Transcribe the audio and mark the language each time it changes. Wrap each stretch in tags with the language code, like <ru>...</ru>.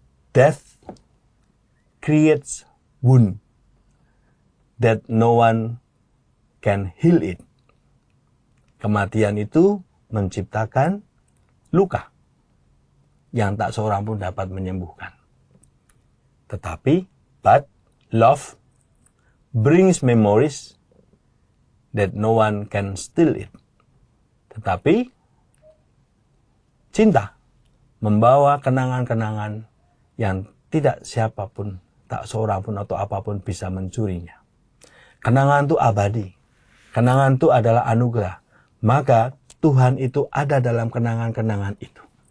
<en>Death creates wound that no one can heal it.</en> <id>Kematian itu menciptakan luka yang tak seorang pun dapat menyembuhkan. Tetapi,</id> <en>but love brings memories that no one can steal it.</en> <id>Tetapi, cinta membawa kenangan-kenangan yang tidak siapapun, tak seorang pun atau apapun bisa mencurinya. Kenangan itu abadi. Kenangan itu adalah anugerah. Maka Tuhan itu ada dalam kenangan-kenangan itu.</id>